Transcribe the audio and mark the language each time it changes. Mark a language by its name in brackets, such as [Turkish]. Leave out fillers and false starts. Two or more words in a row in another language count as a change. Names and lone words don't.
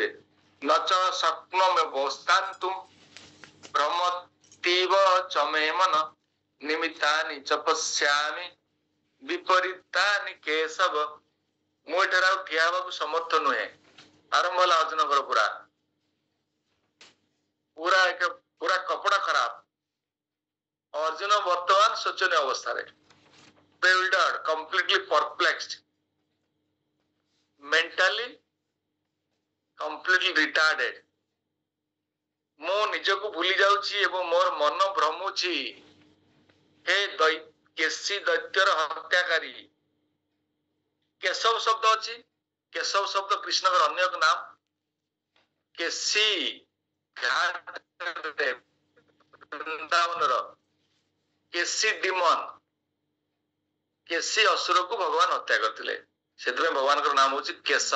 [Sanskrit] ନଚ ଶକ୍ନୋମ୍ୟବସ୍ଥାନ୍ତୁଂ ଭ୍ରମତୀବ ଚମେ ମନ ନିମିତ୍ତାନି ଚ ପଶ୍ୟାମି ବିପରୀତାନି କେଶବ। [Odia] ମୁଁ ଏଠାରେ ଆଉ ଠିଆ ହେବାକୁ ସମର୍ଥ ନୁହେଁ। ଆରମ୍ଭ ହେଲା ଅର୍ଜୁନଙ୍କର ପୁରା କପଡା ଖରାପ। ଅର୍ଜୁନ ବର୍ତ୍ତମାନ ଶୋଚନୀୟ ଅବସ୍ଥାରେ, [English] bewildered, completely perplexed, mentally completely retarded। [Odia] ମୁଁ ନିଜକୁ ଭୁଲି ଯାଉଛି ଏବଂ ମୋର ମନ ଭ୍ରମୁଛି। ହେ କେଶୀ ଦୈତ୍ୟର ହତ୍ୟାକାରୀ। କେଶବ ଶବ୍ଦ ଅଛି, କେଶବ ଶବ୍ଦ କୃଷ୍ଣଙ୍କର ଅନ୍ୟ ଏକ ନାମ। କେଶୀ ବୃନ୍ଦାବନର କେଶୀ ଡିମନ, କେଶୀ ଅସୁରକୁ ଭଗବାନ ହତ୍ୟା କରିଥିଲେ, ସେଥିପାଇଁ ଭଗବାନଙ୍କର ନାମ ହଉଛି କେଶବ।